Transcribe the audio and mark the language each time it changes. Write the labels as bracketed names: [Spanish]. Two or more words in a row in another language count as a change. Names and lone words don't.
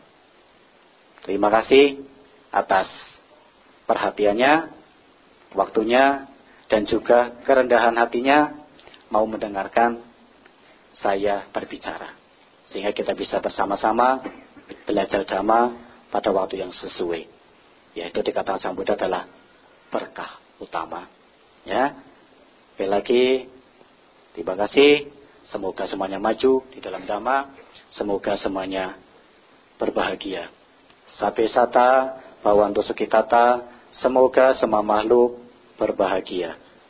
[Indonesian] Terima kasih atas perhatiannya, waktunya, dan juga kerendahan hatinya mau mendengarkan saya berbicara, sehingga kita bisa bersama-sama belajar Dhamma pada waktu yang sesuai. Yaitu dikatakan Sang Buddha adalah berkah utama. Ya, sekali lagi terima kasih. Semoga semuanya maju di dalam Dhamma. Semoga semuanya berbahagia. [Pali] Sabe sata, bawantu sukitata. [Indonesian] Semoga semua makhluk berbahagia.